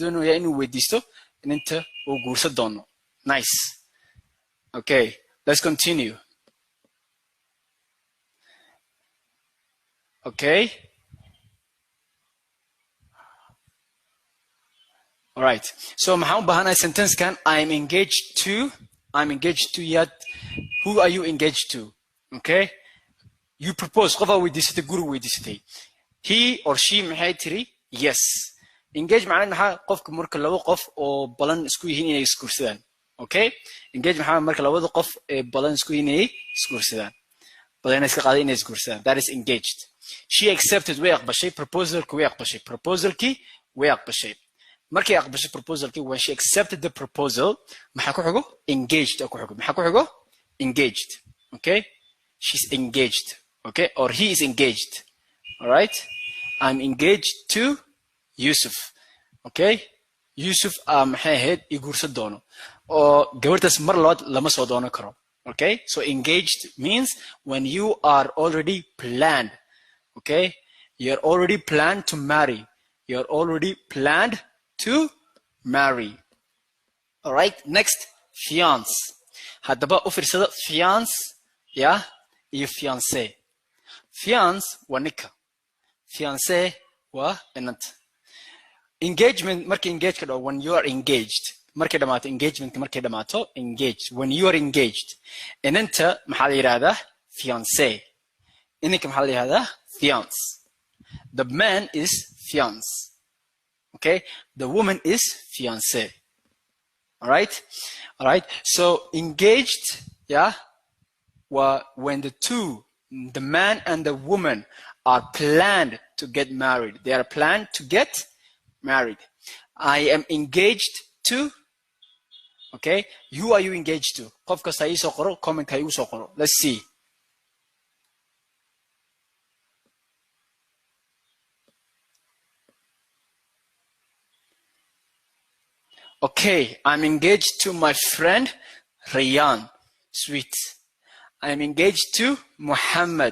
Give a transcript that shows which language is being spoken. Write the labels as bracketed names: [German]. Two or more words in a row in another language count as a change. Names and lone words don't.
[English] Nice. Okay, let's continue. Okay. All right. [Somali] So maxaan u baahanahay sentence-kan [English] I'm engaged to yet. Who are you engaged to? Okay. You propose. [Somali] Qof aad weydiisatay guri weydiisatay. [English] He or she [Somali] maxay tiri [English] yes. [Somali] Engage macnaheed maxaa qofka marka laba qof oo balan isku yihiin inay isguursadaan. [English] Okay. [Somali] Engage maxaa marka labada qof ee balan isku yihiin inay isguursadaan. Balan iska qaaday inay isguursadaan. [English] That is engaged. She accepted [Somali] way aqbashay proposal-ki way aqbashay. Proposal-ki way aqbashay. Markay aqbashay proposal-ki [English] when she accepted the proposal [Somali] maxaa ku xigo engaged ku xigo. Maxaa ku xigo [English] engaged. Okay. She's engaged. Okay. Or he is engaged. All right. I'm engaged to Yusuf. Okay. [Somali] Yusuf maxay ahayd iguursan doono oo gabadhaas mar labaad lama soo doonan karo. [English] Okay. So engaged means when you are already planned. Okay. You're already planned to marry. You're already planned to marry. All right. Next, fiance. [Somali] Haddaba u fiirsada fiance ya iyo fiancé. Fiance waa ninka. Fiancé waa inanta. Engagement markay engage ka dhaw [English] when you are engaged. [Somali] Markay dhamaato engagement markay dhamaato engaged. [English] When you are engaged. [Somali] Inanta maxaa la yiraahdaa fiancé. Ininka maxaa la yiraahdaa fiance. [English] The man is fiance. Okay? The woman is fiancé. All right? All right? So engaged, yeah, when the man and the woman are planned to get married. They are planned to get married. I am engaged to. Okay? Who are you engaged to? [Somali] Qofka sa iso qoro, comment ha igu soo qoro. [English] Let's see. Okay, I'm engaged to my friend Rayan. Sweet. I'm engaged to Muhammad.